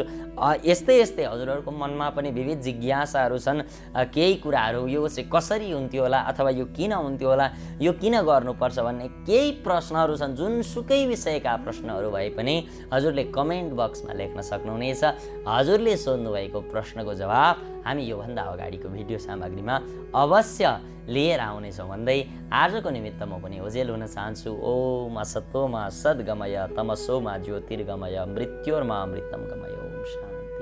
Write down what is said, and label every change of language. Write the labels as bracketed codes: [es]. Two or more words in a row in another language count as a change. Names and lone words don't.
[ne] यस्तै हजुरहरूको मनमा पनि विविध जिज्ञासाहरू छन्, केही कुराहरू यो चाहिँ कसरी हुन्थ्यो होला अथवा यो किन हुन्थ्यो होला, यो किन गर्नुपर्छ भन्ने केही प्रश्नहरू छन्। जुनसुकै विषयका प्रश्नहरू भए पनि हजुरले [en] comment boxमा [ne] लेख्न सक्नुहुनेछ। हजुरले सोध्नुभएको प्रश्नको जवाब हामी योभन्दा अगाडिको भिडियो सामग्रीमा अवश्य लिएर आउनेछौँ भन्दै आजको निमित्त म पनि ओझेल हुन चाहन्छु। [sa] ओम असतोमा सद्गमय तमसोमा ज्योतिर्गमय मृत्योर्मा अमृतम गमय। ओम शान्ति।